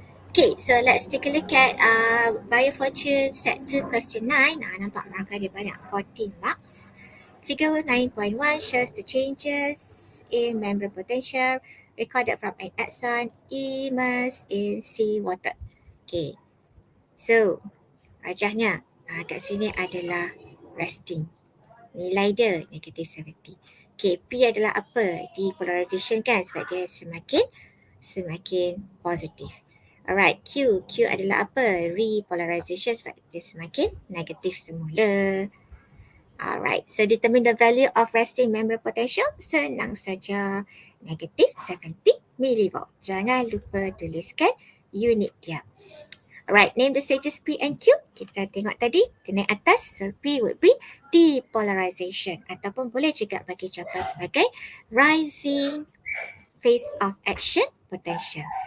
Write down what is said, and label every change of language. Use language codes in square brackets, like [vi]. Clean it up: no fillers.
[en] Okay, so let's take a look at Biofortune set 2 question 9. [ms] Nampak markah dia banyak, [en] 14 marks. Figure 9.1 shows the changes in membrane potential recorded from an axon immersed in seawater. [ms] Okay, so rajahnya kat sini adalah resting. Nilai dia negative 70. Okay, P adalah apa? Depolarization kan, sebab dia semakin positif. Alright, Q adalah apa? Repolarization, sebab dia semakin negatif semula. [en] Alright, so determine the value of resting membrane potential. [ms] Senang saja, [en] negative 70 millivolt. [ms] Jangan lupa tuliskan unit dia. [en] Alright, name the stages P and Q. [ms] Kita tengok tadi, kena atas. [en] So P would be depolarization. [ms] Ataupun boleh juga bagi jawapan sebagai [en] rising phase of action potential.